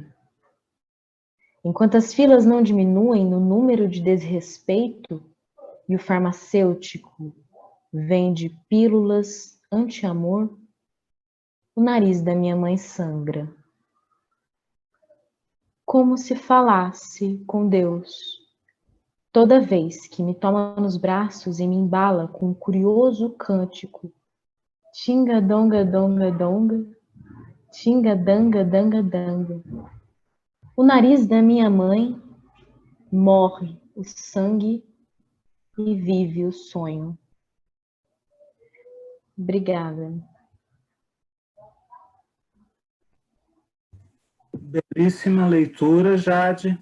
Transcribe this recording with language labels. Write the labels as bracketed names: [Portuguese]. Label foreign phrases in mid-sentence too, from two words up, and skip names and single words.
[Portuguese] Enquanto as filas não diminuem no número de desrespeito e o farmacêutico vende pílulas anti-amor, o nariz da minha mãe sangra. Como se falasse com Deus, toda vez que me toma nos braços e me embala com um curioso cântico, Tinga-donga-donga-donga, tinga-danga-danga-danga. O nariz da minha mãe morre o sangue e vive o sonho. Obrigada. Belíssima leitura, Jade.